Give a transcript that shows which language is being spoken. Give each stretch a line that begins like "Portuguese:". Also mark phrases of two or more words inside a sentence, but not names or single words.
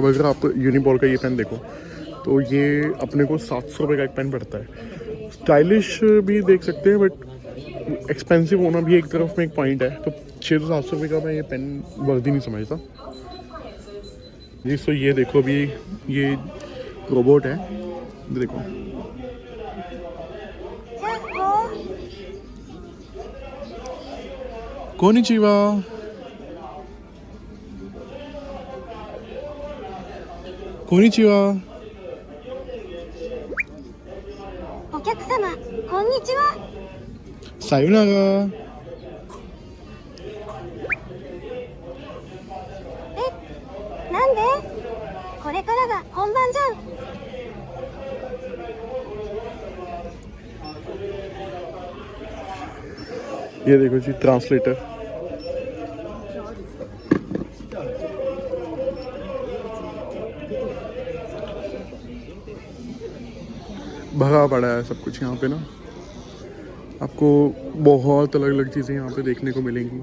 Hindi: अब अगर आप यूनिबॉल का ये पेन देखो तो ये अपने को 700 रुपये का एक पेन पड़ता है। स्टाइलिश भी देख सकते हैं,
English: but expensive
Hindi: होना भी एक तरफ में एक पॉइंट है। तो 600-700 रुपये का मैं ये पेन वर्दी नहीं समझता जी। सो ये देखो, अभी ये रोबोट है, देखो।
Japanese: こんにちは、こんにちは. お客様、こんにちは。さよなら。なんでこれからが本番じゃん。
Hindi: ये देखो जी ट्रांसलेटर। भरा पड़ा है सब कुछ यहाँ पे ना, आपको बहुत अलग अलग चीज़ें यहाँ पे देखने को मिलेंगी।